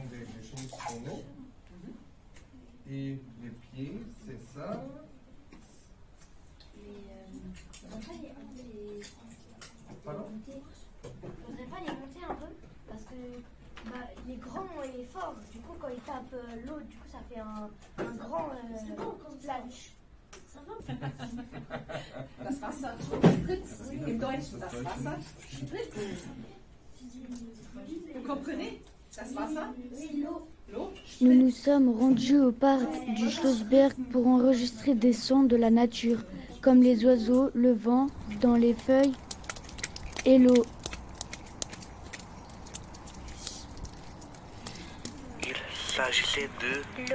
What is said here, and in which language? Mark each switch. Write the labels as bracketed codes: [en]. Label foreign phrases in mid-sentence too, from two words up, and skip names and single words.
[fr] Et les pieds, c'est ça. Pardon? Faudrait pas les monter un peu parce que il est grand et fort. Du coup, quand il tape l'eau, du coup, ça fait un grand splash. [de] Das Wasser spritzt. Im Deutschen, das Wasser spritzt. [fr] Vous comprenez? [de] Das Wasser? [fr] L'eau. Nous nous sommes rendus au parc du Schlossberg pour enregistrer des sons de la nature, comme les oiseaux, le vent dans les feuilles et l'eau. Il s'agissait de